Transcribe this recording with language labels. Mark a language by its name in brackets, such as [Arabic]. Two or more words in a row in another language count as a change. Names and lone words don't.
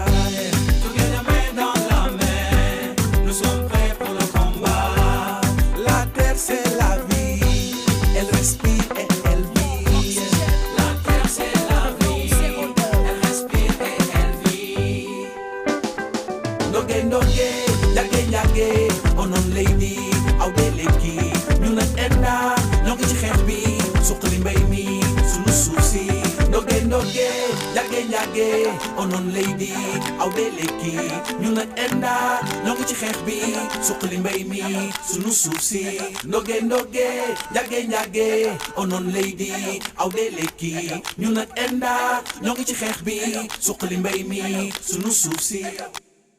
[French] Together, main dans la main, nous sommes prêts pour le combat. La terre c'est la vie, elle respire et elle vit. La terre c'est la vie, elle respire et elle vit. [Wolof] Ndoge ndoge, yage yage, onon lady, awde leki, ñu na enda, ñongi ci xeex bi, suqali mbay mi, sunu suuf si. Ndoge ndoge, yage yage, onon lady, awde leki, ñu na enda, ñongi ci xeex bi, suqali mbay mi, sunu suuf si. Ndoge ndoge, yage yage, onon lady, awde leki, ñu na enda, ñongi ci xeex bi, suqali mbay mi, sunu suuf si.